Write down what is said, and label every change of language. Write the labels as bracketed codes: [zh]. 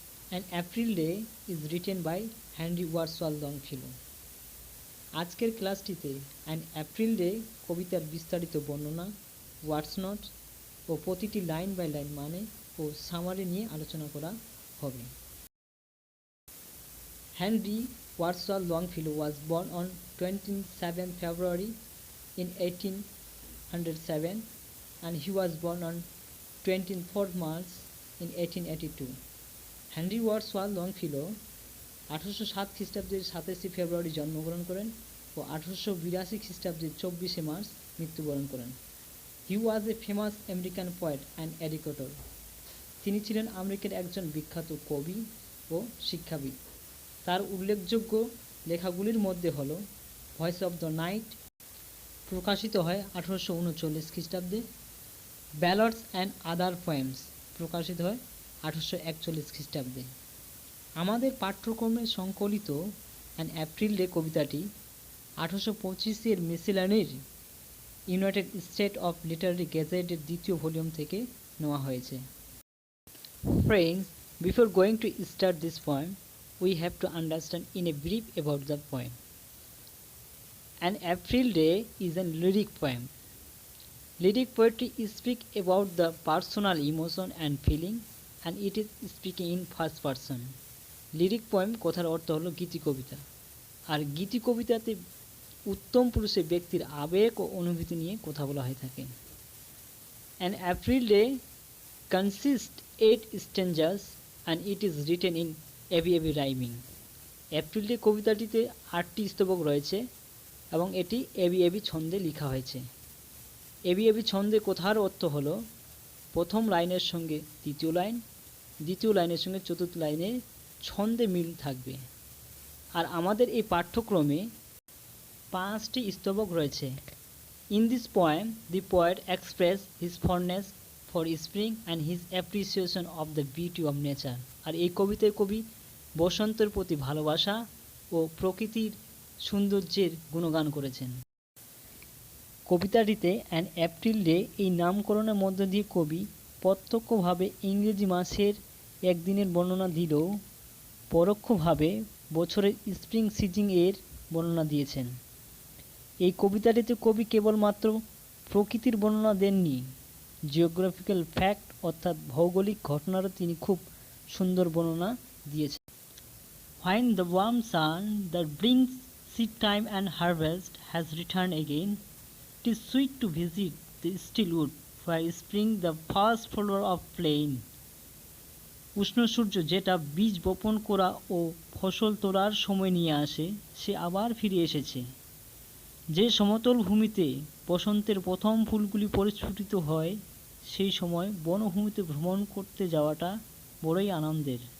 [en] And April day is written by Henry Wadsworth Longfellow. [bn] আজকের ক্লাসটিতে and April day কবিতার বিস্তারিত বর্ণনা, ওয়ার্ডস নোট ও প্রতিটি লাইন বাই লাইন মানে ও সামারি নিয়ে আলোচনা করা হবে। [en] Henry Wadsworth Longfellow was born on 27 February in 1807 and he was born on 24 March in 1882. [bn] Henry Wadsworth Longfellow 1807 খ্রিস্টাব্দের 27 ফেব্রুয়ারি জন্মগ্রহণ করেন ও 1882 খ্রিস্টাব্দের 24 মার্চ মৃত্যুবরণ করেন। [en] He was a famous American poet and educator. [bn] তিনি ছিলেন আমেরিকার একজন বিখ্যাত কবি ও শিক্ষাবিদ। তার উল্লেখযোগ্য লেখাগুলির মধ্যে হল ভয়েস অফ দ্য নাইট প্রকাশিত হয় 1839 খ্রিস্টাব্দে, ব্যালডস অ্যান্ড আদার পোয়েমস প্রকাশিত হয় 1841 খ্রিস্টাব্দে। আমাদের পাঠ্যক্রমে সংকলিত অ্যান এপ্রিল ডে কবিতাটি 1825-এর মিসেলানির ইউনাইটেড স্টেট অফ লিটারারি গ্যাজেটের দ্বিতীয় ভলিউম থেকে নেওয়া হয়েছে। [en] Friends, before going to start this poem, we have to understand in a brief about the poem. An April Day is a lyric poem. Lyric poetry speaks about the personal emotion and feeling, and it is speaking in first person. [bn] Lyric poem কথার অর্থ হলো গীতি কবিতা, আর গীতি কবিতাতে উত্তম পুরুষের ব্যক্তির আবেগ ও অনুভূতি নিয়ে কথা বলা হয়ে থাকে। [en] An April Day consists 8 stanzas and it is written in ABAB rhyming. [bn] April day কবিতাটিতে 8টি স্তবক রয়েছে এবং এটি ABAB ছন্দে লেখা হয়েছে। ABAB ছন্দে কথার অর্থ হলো প্রথম লাইনের সঙ্গে তৃতীয় লাইন, দ্বিতীয় লাইনের সঙ্গে চতুর্থ লাইনে ছন্দে মিল থাকবে। আর আমাদের এই পাঠ্যক্রমে 5টি স্তবক রয়েছে। [en] In this poem, the poet expressed his fondness for spring and his appreciation of the beauty of nature. [bn] আর এই কবিতায় কবি বসন্তের প্রতি ভালোবাসা ও প্রকৃতির সৌন্দর্যের গুণগান করেছেন। কবিতাটিতে অ্যান এপ্রিল ডে এই নামকরণের মধ্য দিয়ে কবি প্রত্যক্ষভাবে ইংরেজি মাসের একদিনের বর্ণনা দিলেও পরোক্ষভাবে বছরের স্প্রিং সিজন এর বর্ণনা দিয়েছেন। এই কবিতাটিতে কবি কেবলমাত্র প্রকৃতির বর্ণনা দেননি, জিওগ্রাফিক্যাল ফ্যাক্ট অর্থাৎ ভৌগোলিক ঘটনারও তিনি খুব সুন্দর বর্ণনা দিয়েছেন। [en] When the warm sun that brings seed time and harvest has returned again, it is sweet to visit the still wood where spring the first flower of plain. [bn] উষ্ণ সূর্য যেটা বীজ বপন করা ও ফসল তোলার সময় নিয়ে আসে, সে আবার ফিরে এসেছে। যে সমতল ভূমিতে বসন্তের প্রথম ফুলগুলি পরিস্ফুটিত হয়, সেই সময় বনভূমিতে ভ্রমণ করতে যাওয়াটা বড়ই আনন্দের।